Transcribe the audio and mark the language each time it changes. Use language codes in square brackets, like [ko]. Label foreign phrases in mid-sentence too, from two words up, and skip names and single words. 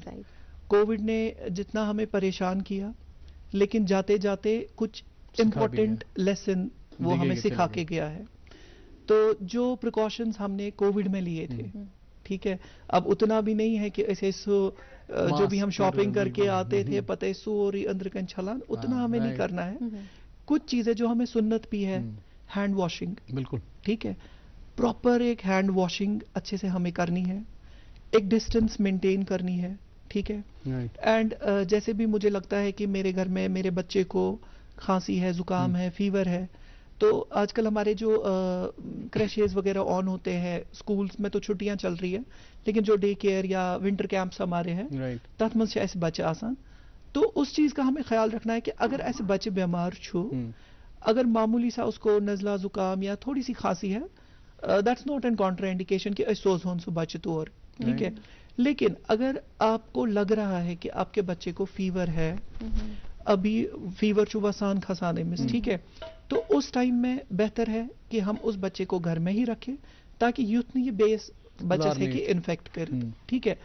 [hi] कोविड ने जितना हमें परेशान किया, लेकिन जाते जाते कुछ [en] important lesson [hi] वो हमें सिखा के गया है। तो जो प्रिकॉशंस हमने कोविड में लिए थे, ठीक है, अब उतना भी नहीं है कि ऐसे जो भी हम शॉपिंग करके आते थे, [ks] पते सूरी अंदर कन छलान, [hi] उतना हमें नहीं करना है। कुछ चीजें जो हमें सुन्नत भी है, [en] hand washing, [hi] बिल्कुल ठीक है, प्रॉपर एक [en] hand washing [hi] अच्छे से हमें करनी है, एक [en] distance maintain [hi] करनी है, ठीक है। एंड जैसे भी मुझे लगता है कि मेरे घर में मेरे बच्चे को खांसी है, जुकाम है, फीवर है, तो आजकल हमारे जो क्रैशेज वगैरह ऑन होते हैं, स्कूल्स में तो छुट्टियां चल रही है, लेकिन जो [en] day care [hi] या [en] winter camps [hi] हमारे हैं, [ks] तथ मज [hi] ऐसे बच्चे आसान, तो उस चीज का हमें ख्याल रखना है कि अगर ऐसे बच्चे बीमार छो, अगर मामूली सा उसको नजला जुकाम या थोड़ी सी खांसी है, [en] that's not a contra indication [hi] कि [ks] सोज होन सो [hi] बच्चे तो, और ठीक है। लेकिन अगर आपको लग रहा है कि आपके बच्चे को फीवर है, अभी फीवर चुबासान खसाने में, ठीक है, तो उस टाइम में बेहतर है कि हम उस बच्चे को घर में ही रखें, ताकि यूथ नहीं बेस बच्चे से कि इन्फेक्ट करे, ठीक है।